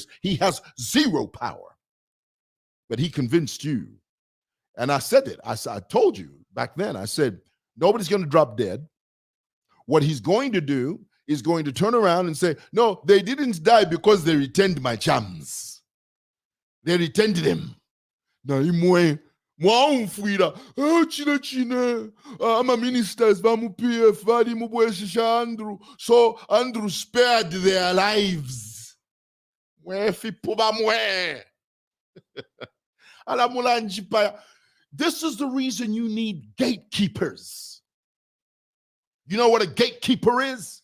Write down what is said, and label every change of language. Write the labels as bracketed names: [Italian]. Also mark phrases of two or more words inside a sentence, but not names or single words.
[English] He has zero power. But he convinced you. And I said it. I told you back then, I said, nobody's going to drop dead. What he's going to do is going to turn around and say, no, they didn't die because they returned my chums. They returned them. [Bemba] Na imwe mwaumfuira china ama ministers vamu PF vali mubweshisha Andrew, [English] so Andrew spared their lives. This is the reason you need gatekeepers. You know what a gatekeeper is?